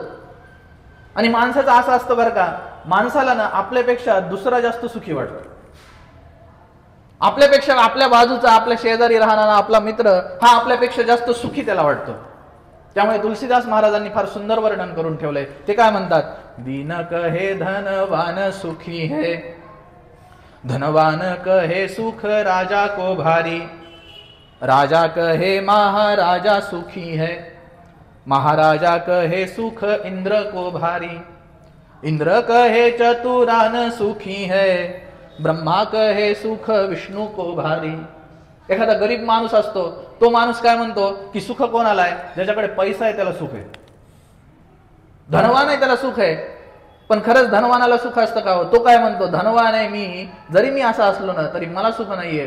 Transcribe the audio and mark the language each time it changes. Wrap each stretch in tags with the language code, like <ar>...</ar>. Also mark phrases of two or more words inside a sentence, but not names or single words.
<mr>आणि माणसाचं असं असतं बरं का, माणसाला ना आपल्यापेक्षा दुसरा जास्त सुखी वाटतो. आपल्यापेक्षा आपल्या बाजूचा, आपल्या शेजारी राहणारा आपला मित्र हा आपल्यापेक्षा जास्त सुखी त्याला वाटतो. त्यामुळे तुलसीदास महाराजांनी फार सुंदर वर्णन करून ठेवलंय. ते काय म्हणतात?</mr> <hi>दीन कहे धनवान सुखी है, धनवान कहे सुख राजा को भारी, राजा कहे महाराजा सुखी है, महाराजा कहे सुख इंद्र को भारी, इंद्र कहे चतुरान सुखी है, ब्रह्मा कहे सुख विष्णू को भारी.</hi> <mr>एखादा गरीब माणूस असतो, तो माणूस काय म्हणतो की सुख कोणाला आहे? ज्याच्याकडे पैसा आहे त्याला सुख आहे. धनवान आहे त्याला सुख आहे. पण खरंच धनवानाला सुख असतं का हो? तो काय म्हणतो? धनवान आहे मी, जरी मी असा असलो ना तरी मला सुख नाहीये.</mr>